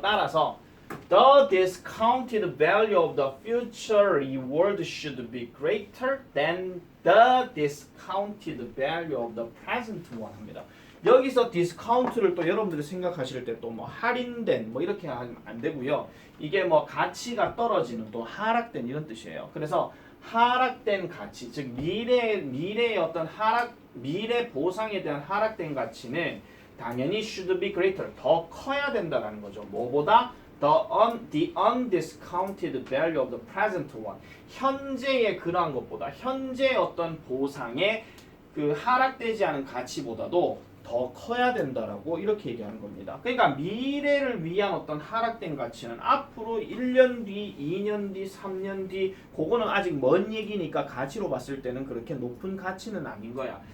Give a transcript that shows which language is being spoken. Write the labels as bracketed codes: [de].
[ko] 따라서 [en] the discounted value of the future reward should be greater than the discounted value of the present one [ko] 합니다. 여기서 디스카운트를 또 여러분들이 생각하실 때 또 뭐 할인된 뭐 이렇게 하면 안 되고요. 이게 뭐 가치가 떨어지는 또 하락된 이런 뜻이에요. 그래서 하락된 가치, 즉 미래의 어떤 미래 보상에 대한 하락된 가치는 당연히 [en] should be greater, [ko] 더 커야 된다라는 거죠. 뭐보다? [en] The undiscounted value of the present one. [ko] 현재의 그러한 것보다, 현재의 어떤 보상의 그 하락되지 않은 가치보다도 더 커야 된다라고 이렇게 얘기하는 겁니다. 그러니까 미래를 위한 어떤 하락된 가치는 앞으로 1년 뒤, 2년 뒤, 3년 뒤 그거는 아직 먼 얘기니까 가치로 봤을 때는 그렇게 높은 가치는 아닌 거야.